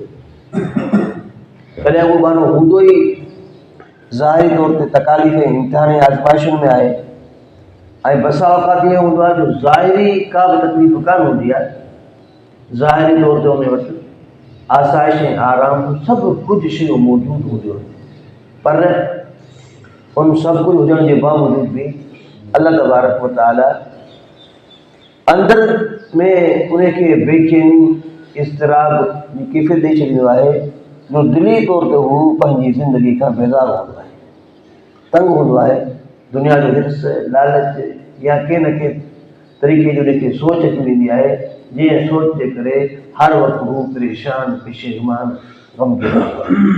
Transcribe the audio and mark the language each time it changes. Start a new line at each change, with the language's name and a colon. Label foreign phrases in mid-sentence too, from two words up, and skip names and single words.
Sindhi: कॾहिं उहो माण्हू हूंदो ई ज़ाहिरी तौर ते तकालीफ़ ऐं इम्तिहान ऐं आज़माइशुनि में आहे, ऐं बसा औक़ात ईअं हूंदो आहे जो ज़ाहिरी का बि तकलीफ़ कान हूंदी आहे, ज़ाहिरी तौर ते उन वटि आसाइश ऐं आराम सभु कुझु शयूं मौजूदु हूंदियूं आहिनि। पर उन सभु कुझु हुजण जे बावजूद बि अल्लाह तबारक व तआला अंदर में उनखे बेचैनी, इज़तिराब जी कैफ़ियत ॾेई छॾींदो आहे जो दिली तौर ते हू पंहिंजी ज़िंदगी खां बेज़ार हूंदो आहे, तंग हूंदो आहे। दुनिया जो हिर्स, लालच या के न के तरीक़े जी उनखे सोच अची वेंदी आहे, जंहिं सोच जे करे हर वक़्तु हू परेशान, पेशेगमान, ग़मगीन हूंदो आहे।